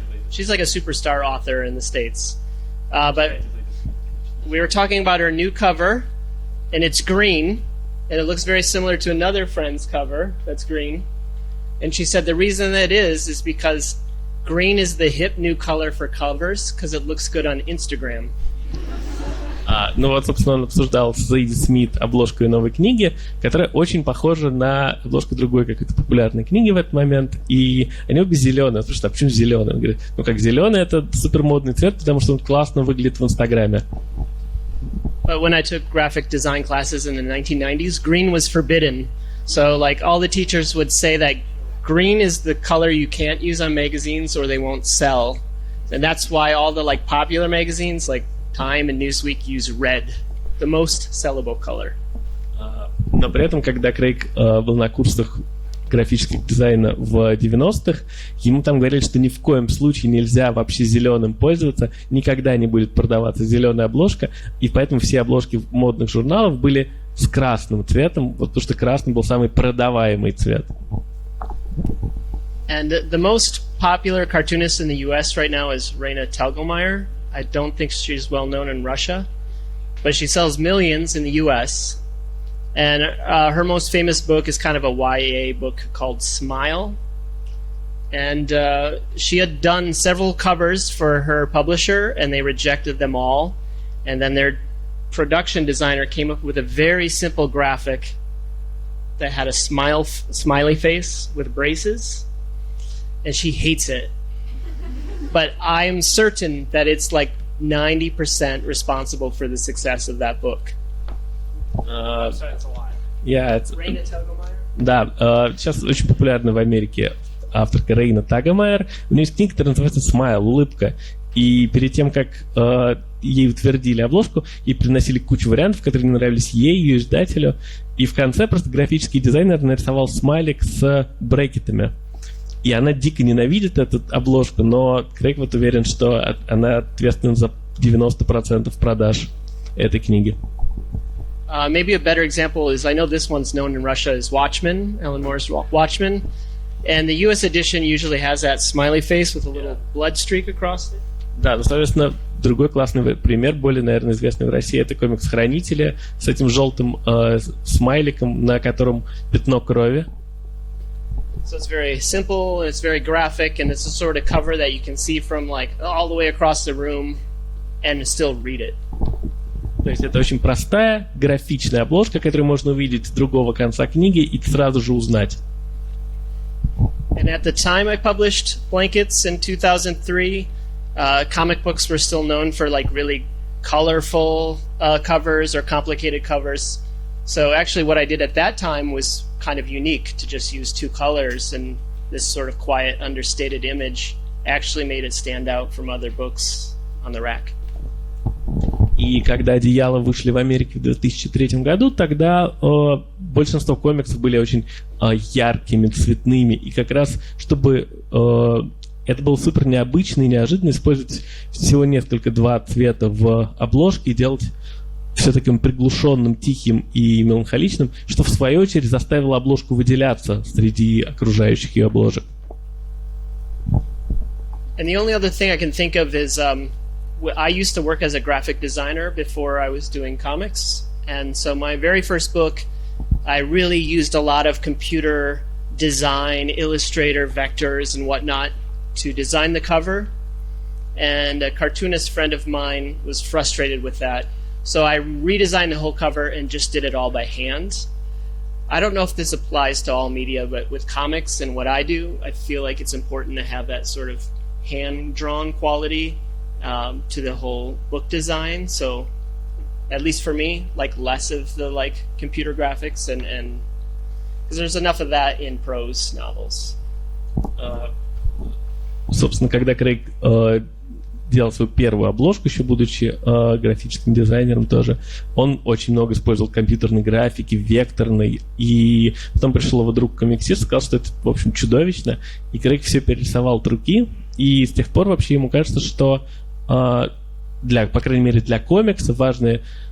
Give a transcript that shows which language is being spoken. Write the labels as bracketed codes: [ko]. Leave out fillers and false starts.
[en] She's like a superstar author in the States. But we were talking about her new cover, and it's green, and it looks very similar to another friend's cover that's green. And she said the reason that is because green is the hip new color for covers, because it looks good on Instagram. [ru] Ну вот, собственно, он обсуждал с Зейди Смит обложку ее новой книги, которая очень похожа на обложку другой какой-то популярной книги в этот момент, и они обе зеленые. Слушай, а почему зеленый? Он говорит, ну как зеленый — это супермодный цвет, потому что он классно выглядит в Инстаграме. [en] But when I took graphic design classes in the 1990s, green was forbidden. So like all the teachers would say that green is the color you can't use on magazines or they won't sell. And that's why all the like popular magazines like Time and Newsweek use red, the most sellable color. [ru] Но при этом, когда Крейг был на курсах графического дизайна в 90-х, ему там говорили, что ни в коем случае нельзя вообще зеленым пользоваться, никогда не будет продаваться зеленая обложка, и поэтому все обложки модных журналов были с красным цветом, вот потому что красный был самый продаваемый цвет. [en] And the most popular cartoonist in the US right now is Raina Telgemeier. I don't think she's well known in Russia, but she sells millions in the US. And her most famous book is kind of a YA book called Smile. And she had done several covers for her publisher, and they rejected them all. And then their production designer came up with a very simple graphic that had a smiley face with braces. And she hates it. But I'm certain that it's like 90% responsible for the success of that book. Sorry, that's a lie. Raina Telgemeier? [ru] Да, сейчас очень популярна в Америке авторка Рейна Тагемайер. У нее есть книга, которая называется «Смайл», «Улыбка». И перед тем, как ей утвердили обложку, ей приносили кучу вариантов, которые не нравились ей, ее издателю. И в конце просто графический дизайнер нарисовал смайлик с брекетами. И она дико ненавидит эту обложку, но Крейг вот уверен, что она ответственна за 90% продаж этой книги. [en] Maybe a better example is, I know this one's known in Russia as Watchmen, Alan Moore's Watchmen. And the US edition usually has that smiley face with a little blood streak across it. [ru] Да, ну, соответственно, другой классный пример, более, наверное, известный в России, это комикс «Сохранители» с этим желтым смайликом, на котором пятно крови. [en] So it's very simple, and it's very graphic, and it's a sort of cover that you can see from like all the way across the room and still read it. [ru] То есть это очень простая графичная обложка, которую можно увидеть с другого конца книги и сразу же узнать. [en] And at the time I published Blankets in 2003, comic books were still known for like really colorful covers or complicated covers. So actually what I did at that time was kind of unique, to just use two colors, and this sort of quiet, understated image actually made it stand out from other books on the rack. [ru] И когда «Одеяла» вышли в Америке в 2003 году, тогда большинство комиксов были очень яркими, цветными. И как раз, чтобы это было супер необычно и неожиданно, использовать всего два цвета в обложке и делать все таким приглушенным, тихим и меланхоличным, что в свою очередь заставило обложку выделяться среди окружающих ее обложек. [en] And the only other thing I can think of is I used to work as a graphic designer before I was doing comics, and so my very first book, I really used a lot of computer design, Illustrator, vectors, and whatnot to design the cover, and a cartoonist friend of mine was frustrated with that, so I redesigned the whole cover and just did it all by hand. I don't know if this applies to all media, but with comics and what I do, I feel like it's important to have that sort of hand-drawn quality to the whole book design. So at least for me, like less of the like computer graphics, and because there's enough of that in prose novels. [ru] Собственно, когда Крейг делал свою первую обложку, еще будучи графическим дизайнером тоже, он очень много использовал компьютерной графики, векторной, и потом пришел его друг комиксист, сказал, что это, в общем, чудовищно, и Крейг все перерисовал от руки, и с тех пор вообще ему кажется, что по крайней мере для комикса важная